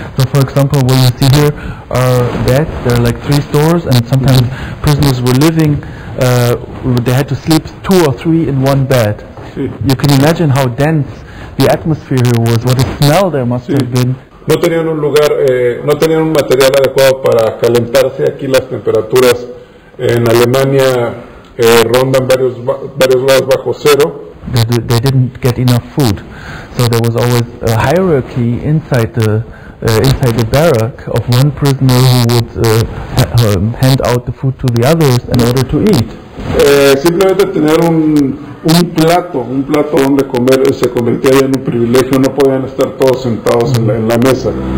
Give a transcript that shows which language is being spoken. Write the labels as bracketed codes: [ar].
[en] So, for example, what you see here are beds. There are like 3 stores, and sometimes prisoners were living. They had to sleep 2 or 3 in one bed. You can imagine how dense the atmosphere here was. What a smell there must have been. [es] No tenían un lugar, no tenían un material adecuado para calentarse. Aquí las temperaturas en Alemania rondan varios grados bajo cero. [en] They didn't get enough food, so there was always a hierarchy inside the barrack of one prisoner who would hand out the food to the others in order to eat. [es] Simplemente tener un plato donde comer se convertía ya en un privilegio. No podían estar todos sentados en la mesa.